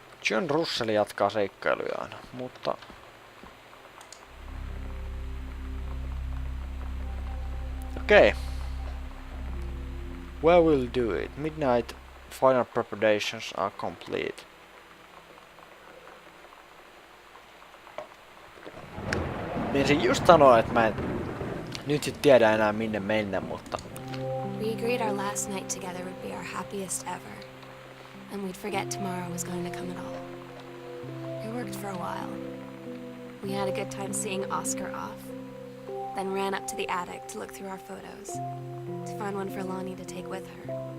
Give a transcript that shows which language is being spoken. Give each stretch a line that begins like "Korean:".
Finnish: John Russell jatkaa seikkailujaan, mutta okay.
English: Where we'll do it. Midnight final preparations are complete.
Finnish: Mietin just sanoa, että mä en nyt sit tiedä enää minne mennä, mutta
English: We agreed our last night together would be our happiest ever, and we'd forget tomorrow was going to come at all. It worked for a while. We had a good time seeing Oscar off, then ran up to the attic to look through our photos, to find one for Lonnie to take with her.